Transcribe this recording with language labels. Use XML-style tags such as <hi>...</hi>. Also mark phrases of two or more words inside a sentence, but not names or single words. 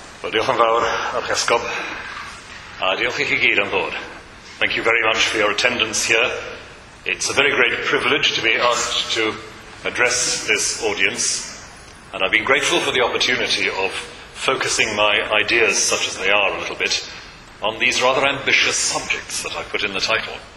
<cy>Diolch yn fawr, Archesgob, a diolch i chi gyd am ddod.</cy> <en>Thank you very much for your attendance here. It's a very great privilege to be asked to address this audience, and I've been grateful for the opportunity of focusing my ideas, such as they are a little bit, on these rather ambitious subjects that I put in the title.</en>